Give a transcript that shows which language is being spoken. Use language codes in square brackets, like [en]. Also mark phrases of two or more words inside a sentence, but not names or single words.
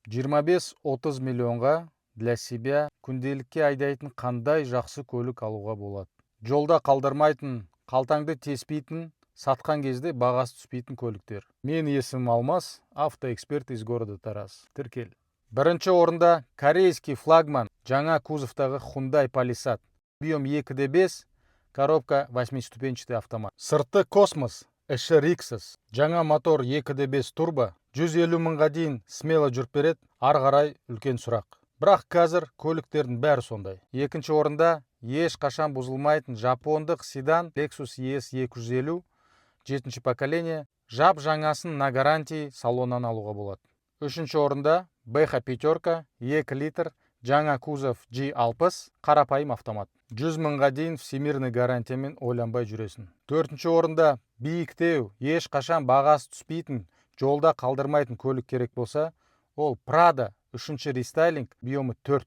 [kk] 25-30 миллионға [ru] для себя [kk] күнделікке айдайтын қандай жақсы көлік алуға болады. Жолда қалдырмайтын, қалтаңды теспейтін, сатқан кезде бағасы түспейтін көліктер. Мен есімім Алмас, [ru] автоэксперт из города Тараз. [kk] Тіркел. Бірінші орында [ru] корейский флагман [kk] жаңа кузовтағы Hyundai Palisade. [ru] Объем 2.5, коробка 8-ступенчатый автомат. [kk] Сырты космос, іші риксіз. Жаңа мотор 2.5 турбо, 150 мыңға дейін смело жүріп береді, ары қарай үлкен сұрақ. Бірақ қазір көліктердің бәрі сондай. Екінші орында еш қашан бұзылмайтын жапондық седан Lexus ES250, 7-ші поколение, жап жаңасын [ru] на гарантии [kk] салоннан алуға болады. Үшінші орында BH пятерка, 2 литр, жаңа кузов G60, қарапайым автомат. 100 мыңға дейін всемирный гарантиямен ойланбай жүресің. Төртінші орында биіктеу, еш қашан бағасы түспейтін, жолда қалдырмайтын көлік керек болса, ол Prado 3-ші рестайлинг, объемы 4.